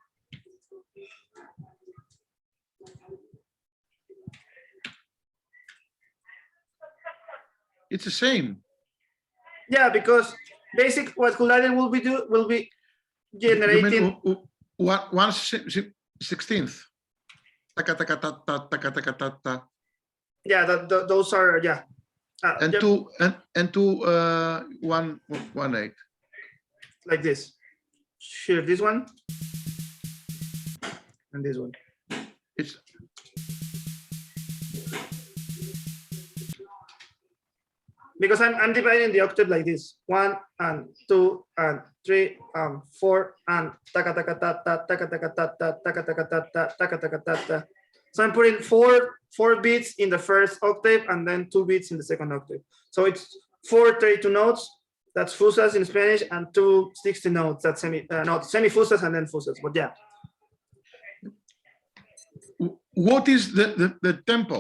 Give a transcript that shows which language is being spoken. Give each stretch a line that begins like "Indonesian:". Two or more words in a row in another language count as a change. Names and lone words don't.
English: It's the same. Yeah, because what Collider will be generating 1/16. Taka taka ta ta taka taka ta ta. Yeah, those are And 1/8. Like this. Here, this one and this one. It's because I'm dividing the octave like this: 1 and 2 and 3 and 4 and taka taka ta ta taka taka ta ta taka taka ta ta taka taka ta ta. So I'm putting four beats in the first octave and then 2 beats in the second octave. So it's 4 32 notes. That's fusas in Spanish, and 2 60 notes. That's semi-fusas and then fusas. But yeah. what is the tempo?